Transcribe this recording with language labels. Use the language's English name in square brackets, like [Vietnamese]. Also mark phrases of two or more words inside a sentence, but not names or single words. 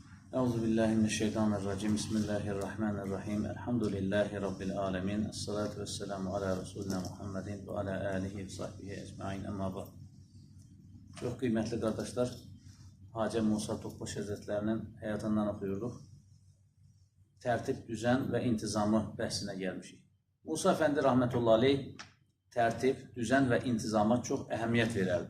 [Arabic] أعوذ بالله من الشيطان الرجيم. بسم الله الرحمن الرحيم. الحمد لله رب العالمين. والصلاة والسلام على رسولنا محمد وعلى آله وصحبه أجمعين. أما بعد. [Azerbaijani] Çox qiymətli qardaşlar, Hacı Musa Topbaş Həzrətlərinin həyatından oxuyurduq. Tərtib, düzən və intizamı bəhsinə gəlmişik. Musa Əfəndi [Arabic] رحمة الله عليه [Azerbaijani] tərtib, düzən və intizama çox əhəmiyyət verərdi.